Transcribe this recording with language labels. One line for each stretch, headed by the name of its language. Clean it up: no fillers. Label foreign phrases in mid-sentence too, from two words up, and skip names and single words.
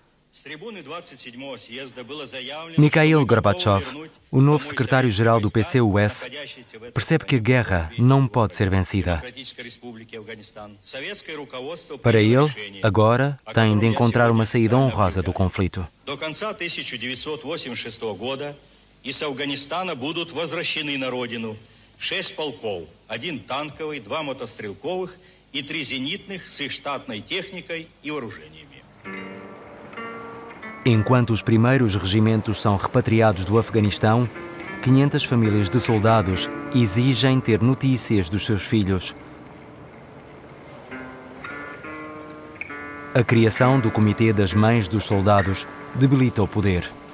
Portuguese: Mikhail Gorbachev, o novo secretário-geral do PCUS, percebe que a guerra não pode ser vencida. Para ele, agora, tem de encontrar uma saída honrosa do conflito.
Russian: До конца 1986 года из Афганистана будут возвращены на родину 6 полков, 1 танковый, 2 мотострелковых и 3 зенитных с их штатной техникой и вооружениями.
Portuguese: Enquanto os primeiros regimentos são repatriados do Afeganistão, 500 famílias de soldados exigem ter notícias dos seus filhos. A criação do Comitê das Mães dos Soldados debilita o poder.